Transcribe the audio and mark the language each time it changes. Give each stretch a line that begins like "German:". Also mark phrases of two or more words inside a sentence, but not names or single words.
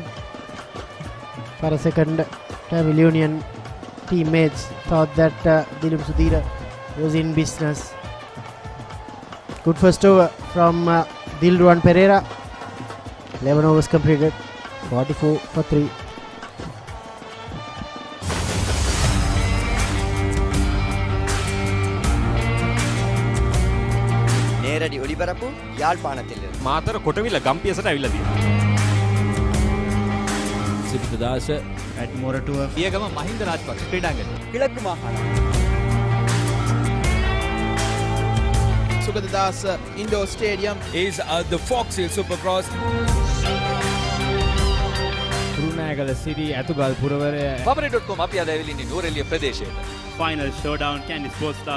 English: For a second, Tamil Union teammates thought that Dilum Sudhira was in business. Good first over from Dilruwan Pereira. 11 overs completed, 44 for 3.
Tamil: நேரடி ஒளிபரப்பு யாழ்ப்பாணத்திலிருந்து
Sinhala: මාතර කොටවිල ගම්පියසට ඇවිල්ලා තියෙනවා. සිරිතදාස
English: at Moratua
Sinhala: පියගම මහින්ද රාජපක්ෂ ක්‍රීඩාංගණය.
Tamil: கிழக்கு மாகாணம்
English: Sugadadasa Indoor Stadium is the Fox Hill Supercross.
Sinhala: කුරුණෑගල City ඇතුගල් පුරවරය papare.com අපි අද ඇවිල්ලා ඉන්නේ නූරෙලිය ප්‍රදේශයට.
English: final showdown Candy Sports Club